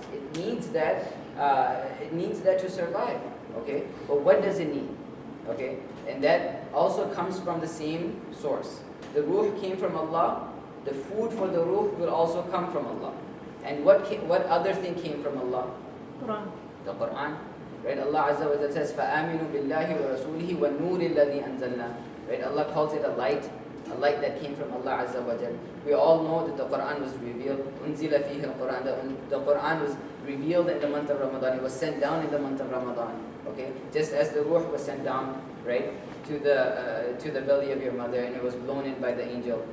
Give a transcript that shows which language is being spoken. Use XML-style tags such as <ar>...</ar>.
<en>It needs that to survive. Okay? But what does it need? Okay? And that also comes from the same source. The ruh came from Allah. The food for the ruh will also come from Allah. And what other thing came from Allah? Quran. The Quran. Right? Allah Azza wa Jalla says,</en> <ar>فَآمِنُوا بِاللَّهِ وَرَسُولِهِ وَالنُّورِ الَّذِي أَنزَلْنَا.</ar> <en>Right? Allah calls it a light that came from Allah Azza wa Jalla. We all know that the Quran was revealed.</en> <ar>أُنزِلَ فِيهِ الْقُرْآنِ.</ar> <en>The Quran was revealed in the month of Ramadan. It was sent down in the month of Ramadan. Okay? Just as the ruh was sent down, right, to the belly of your mother, and it was blown in by the angel.</en>